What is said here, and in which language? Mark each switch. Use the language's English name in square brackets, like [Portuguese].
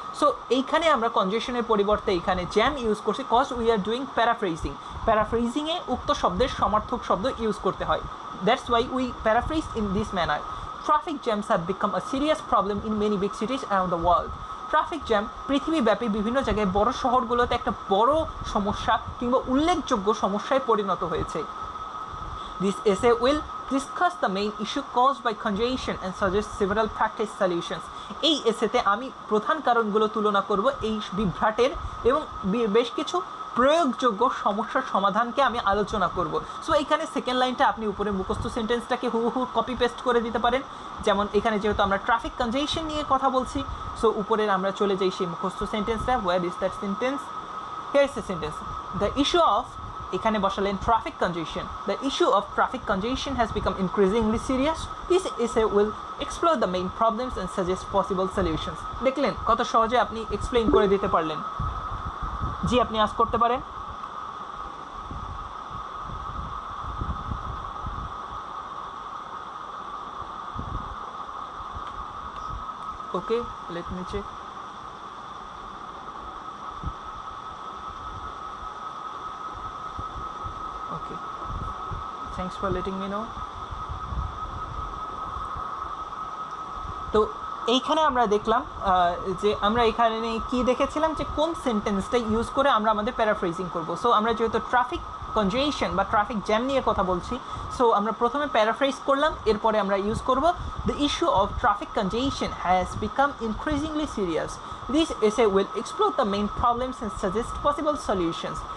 [Bangla] So এইখানে আমরা কনজেশনের পরিবর্তে এখানে জ্যাম ইউজ করছি, [English] Cause we are doing paraphrasing. [Bangla] প্যারাফ্রেজিংয়ে উক্ত শব্দের সমার্থক শব্দ ইউজ করতে হয়, [English] That's why we paraphrase in this manner. Traffic jams have become a serious problem in many big cities around the world. [Bangla] Traffic jam পৃথিবীব্যাপী বিভিন্ন জায়গায় বড় শহরগুলোতে একটা বড় সমস্যা কিংবা উল্লেখযোগ্য সমস্যায় পরিণত হয়েছে। [English] This essay will discuss the main issue caused by congestion and suggest several practice solutions. [Bangla] এই এসেতে আমি প্রধান কারণগুলো তুলনা করব এই বিভ্রাটের এবং বেশ কিছু প্রয়োগযোগ্য সমস্যার সমাধানকে আমি আলোচনা করব। সো এইখানে সেকেন্ড লাইনটা আপনি উপরে মুখস্থ সেন্টেন্সটাকে হুবহু কপি পেস্ট করে দিতে পারেন। যেমন এখানে যেহেতু আমরা ট্রাফিক কনজেশন নিয়ে কথা বলছি, সো উপরের আমরা চলে যাই সেই মুখস্থ সেন্টেন্সটা। [English] Where is that sentence? Here is the sentence. The issue of, [Bangla] এখানে বসালেন [English] Traffic congestion. The issue of traffic congestion has become increasingly serious. This essay will explore the main problems and suggest possible solutions. [Bangla] দেখলেন কত সহজে আপনি এক্সপ্লেইন করে দিতে পারলেন। জি, আপনি আজ করতে পারেন। [English] Okay, let me check. Okay, thanks for letting me know. [Bangla] তো এইখানে আমরা দেখলাম যে আমরা এখানে কি দেখেছিলাম যে কোন সেন্টেন্সটা ইউজ করে আমরা আমাদের প্যারাফ্রেজিং করব। সো আমরা যেহেতু ট্রাফিক কনজেশন বা ট্রাফিক জ্যাম নিয়ে কথা বলছি, সো আমরা প্রথমে প্যারাফ্রেজ করলাম, এরপরে আমরা ইউজ করব [English] The issue of traffic congestion has become increasingly serious, this essay will explore the main problems and suggest possible solutions.